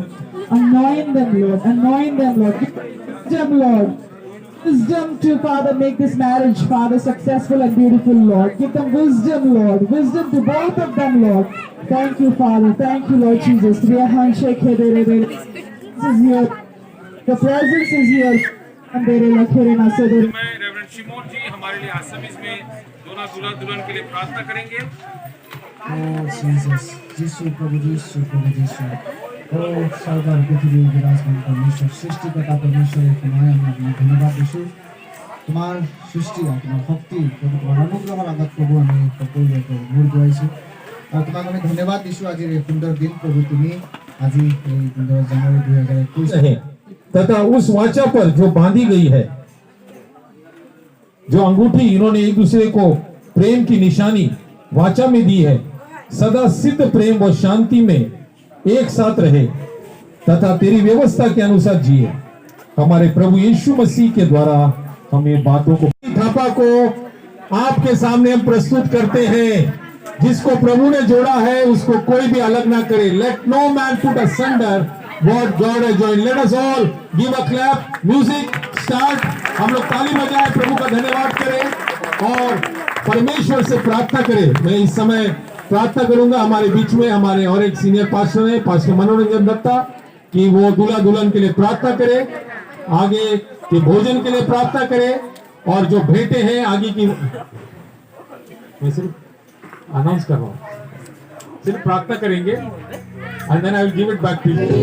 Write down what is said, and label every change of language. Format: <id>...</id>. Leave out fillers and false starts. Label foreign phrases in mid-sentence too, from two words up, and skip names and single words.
<en>Anoint them, Lord. Anoint them, Lord. Give them, Lord. Wisdom to, Father, make this marriage, Father, successful and beautiful, Lord. Give them wisdom, Lord. Wisdom to both of them, Lord. Thank you, Father. Thank you, Lord Jesus. This is here. The presence is here.</en> <hi>मैं रेवरेंड शिमोन जी हमारे लिए आसमीज में दोनों दूल्हा दुल्हन के लिए प्रार्थना करेंगे।</hi> <en>Oh Jesus,</en> <as>যীশু প্ৰভু যীশু অ' সৰ্বভৰ পৃথিৱী বিৰাজমান পৰমেশ্বৰ সৃষ্টিকৰ্তা পৰমেশ্বৰ তোমাক আমি ধন্যবাদ দিছোঁ তোমাৰ সৃষ্টি তোমাৰ শক্তি প্ৰভু তোমাৰ অনুগ্ৰহৰ আগত প্ৰভু আমি সকলোকে মূৰ দুৱাইছো আৰু তোমাক আমি ধন্যবাদ দিছো আজিৰ এই সুন্দৰ দিন प्रभु তুমি আজি এই 15 জানুৱাৰী 2021</as> <hi>है तथा उस वाचा पर जो बांधी गई है, जो अंगूठी इन्होंने एक दूसरे को प्रेम की निशानी वाचा में दी है, सदा सिद्ध प्रेम व शांति में एक साथ रहे तथा तेरी व्यवस्था के अनुसार जिए। हमारे प्रभु यीशु मसीह के द्वारा हम ये बातों को थापा को आपके सामने हम प्रस्तुत करते हैं। जिसको प्रभु ने जोड़ा है उसको कोई भी अलग ना करे।</hi> <en>let no man put asunder what God has joined. Let us all give a clap. Music start.</en> <hi>हम लोग ताली बजाएं, प्रभु का धन्यवाद करें और परमेश्वर से प्रार्थना करें। मैं इस समय प्रार्थना करूंगा हमारे बीच में हमारे और एक</hi> <en>senior pastor</en> <hi>है, पास्टर मनोरंजन दत्ता, कि वो दूल्हा दुल्हन के लिए प्रार्थना करे, आगे के भोजन के लिए प्रार्थना करे और जो भेंटे हैं आगे की मैं सिर्फ अनाउंस कर रहा हूँ, सिर्फ प्रार्थना करेंगे</hi> <en>and then I will give it back to you.</en>